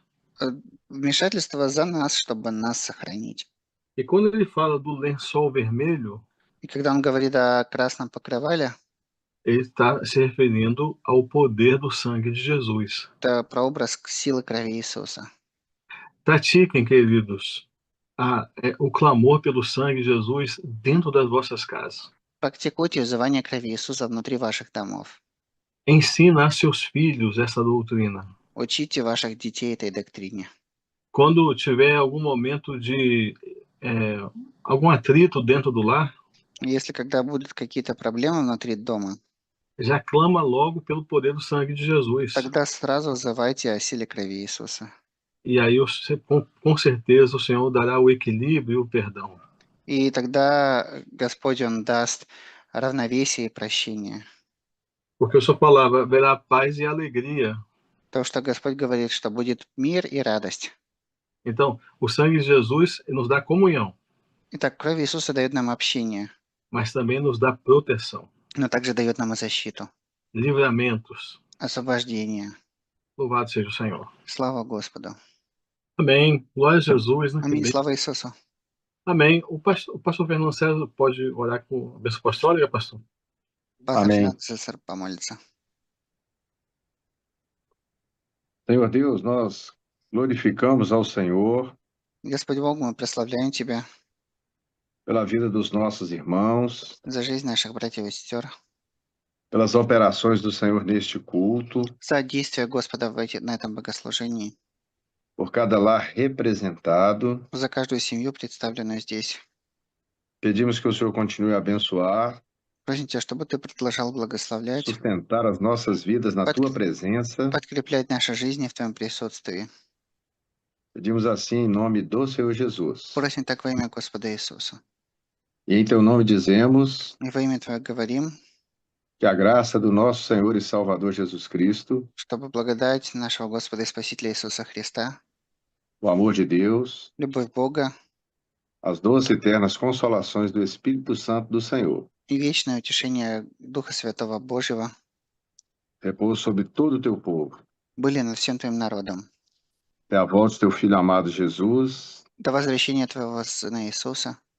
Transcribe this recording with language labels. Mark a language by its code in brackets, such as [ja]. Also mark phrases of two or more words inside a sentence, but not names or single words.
[ru] Вмешательство за нас, чтобы нас сохранить. [pt] E quando ele fala do lençol vermelho, [ru] И когда Он говорит о красном покрывале, [pt] ele está se referindo ao poder do sangue de Jesus. [ru] это прообраз силы крови Иисуса. [pt] Pratiquem, queridos, o clamor pelo sangue de Jesus dentro das vossas casas. [ru] Практикуйте взывание крови Иисуса внутри ваших домов. [pt] Ensina a seus filhos essa doutrina. [ru] Учите ваших детей этой доктрине. [pt] Quando tiver algum momento de algum atrito dentro do lar, [ru] Если когда будут какие-то проблемы внутри дома, [pt] já clama logo pelo poder do sangue de Jesus. [ru] тогда сразу взывайте о силе крови Иисуса. [pt] E aí, com certeza, o Senhor dará o equilíbrio e o perdão. [ru] И тогда Господь, Он даст равновесие и прощение. [pt] Porque a sua palavra haverá paz e alegria. [ru] Потому что Господь говорит, что будет мир и радость. [pt] Então, o sangue de Jesus nos dá comunhão, [ru] Итак, кровь Иисуса дает нам общение, [pt] mas também nos dá proteção, [ru] но также дает нам и защиту, [pt] livramentos. [ru] освобождение. [pt] Louvado seja o Senhor. [ru] Слава Господу. [pt] Amém. Glória a Jesus. Né? [ru] Аминь. Слава Иисусу. [pt] Amém. O pastor Fernando César pode orar com a bênção apostólica, pastor? [ru] Пастор Аминь. Финансовый Цесарь помолится. [pt] Senhor Deus, nós glorificamos ao Senhor [ru] Господь Бог, мы прославляем Тебя [pt] pela vida dos nossos irmãos, [ru] за жизнь наших братьев и сестер, [pt] pelas operações do Senhor neste culto, [ru] за действие Господа на этом богослужении, [pt] por cada lar representado. [ru] за каждую семью, представленную здесь. [pt] Pedimos que o Senhor continue a abençoar, [ru] Просим Тебя, чтобы Ты продолжал благословлять, [pt] sustentar as nossas vidas na Tua presença. [ru] подкреплять наши жизни в Твоем присутствии. [pt] Pedimos assim em nome do Senhor Jesus. [ru] Просим так во имя Господа Иисуса. [pt] E em Teu nome dizemos [ru] И во имя Твое говорим, [pt] que a graça do nosso Senhor e Salvador Jesus Cristo, [ru] чтобы благодать нашего Господа и Спасителя Иисуса Христа, [pt] o amor de Deus, [ru] любовь Бога [pt] as doces e eternas consolações do Espírito Santo do Senhor, [ru] и вечное утешение Духа Святого Божьего [pt] repouso sobre todo o Teu povo. [ru] были над всем Твоим народом. [pt] Até a volta do Teu Filho amado Jesus, [ru] До возвращения Твоего Сына Иисуса,